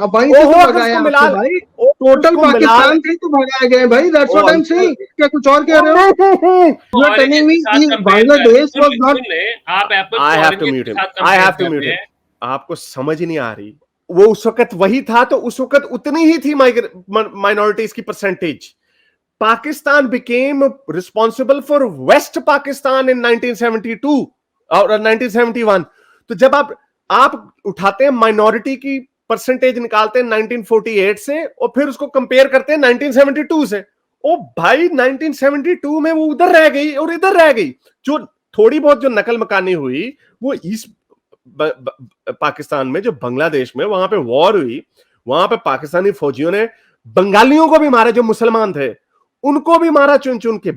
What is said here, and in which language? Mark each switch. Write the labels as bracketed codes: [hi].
[hi] अब वहीं से तो भगाया भाई, टोटल पाकिस्तान से तो भगाए गए भाई। [en] That's what I am saying. [hi] क्या कुछ और कह रहे हो? [en] you are telling me [hi] कि [en] Bangladesh was not. [hi] आप Apple [en] I have to mute him. [hi] आपको समझ ही नहीं आ रही, वो उस वक्त वही था, तो उस वक्त उतनी ही थी माइनॉरिटीज की percentage. [en] Pakistan became responsible for West Pakistan in 1972 [hi] और [en] 1971। [hi] तो जब आप उठाते हैं माइनॉरिटी की परसेंटेज, निकालते हैं 1948 से और फिर उसको कंपेयर करते हैं 1972 से, ओ भाई 1972 में वो उधर रह गई और इधर रह गई। जो थोड़ी बहुत जो नकल मकानी हुई वो ईस्ट पाकिस्तान में, जो बांग्लादेश में वहां पे वॉर हुई, वहां पे पाकिस्तानी फौजियों ने बंगालियों को भी मारा, जो मुसलमान थे उनको भी मारा चुन चुन के।